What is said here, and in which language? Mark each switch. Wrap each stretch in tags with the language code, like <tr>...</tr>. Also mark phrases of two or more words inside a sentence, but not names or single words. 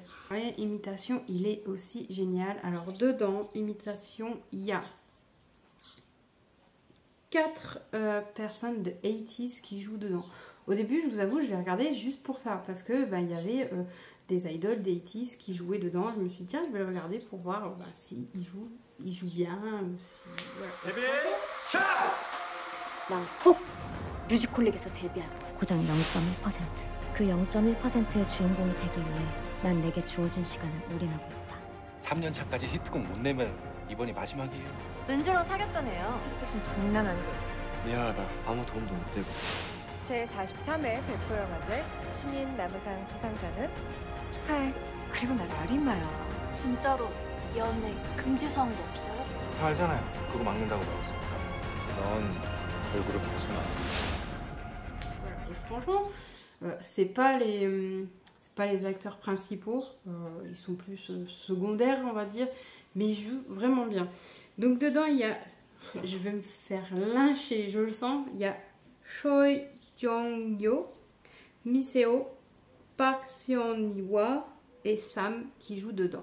<fr>Et imitation, il est aussi génial. Alors dedans, imitation, il y a 4 personnes de 80s qui jouent dedans. Au début, je vous avoue, je l'ai regardé juste pour ça, parce que il y avait des idoles des 80s qui jouaient dedans. Je me suis dit tiens, je vais le regarder pour voir s'ils jouent bien.</fr> <ko>난 꼭 뮤지컬릭에서 데뷔할 거야. 고작 0.1%. 그 0.1%의 주인공이 되기 위해 난 내게 주어진 시간을 올인하고 있다. 3년 차까지 히트곡 못 내면 이번이 마지막이에요. 은조랑 사귀었다네요. 키스신 장난 아니고. 미안하다. 아무 도움도 못 되고. 제43회 백호영화제 신인 남우상 수상자는 축하해. 그리고 날 아리마요. 진짜로 연애 금지 사항도 없어요? 다 알잖아요. 그거 막는다고 나왔으니까. 넌 걸그룹 하지 마.</ko> <fr>Et franchement, c'est pas les acteurs principaux, ils sont plus secondaires on va dire, mais ils jouent vraiment bien. Donc dedans il y a, je vais me faire lyncher, je le sens, il y a Choi Jong-yo, Miseo, Park Seon-hwa et Sam qui jouent dedans.</fr>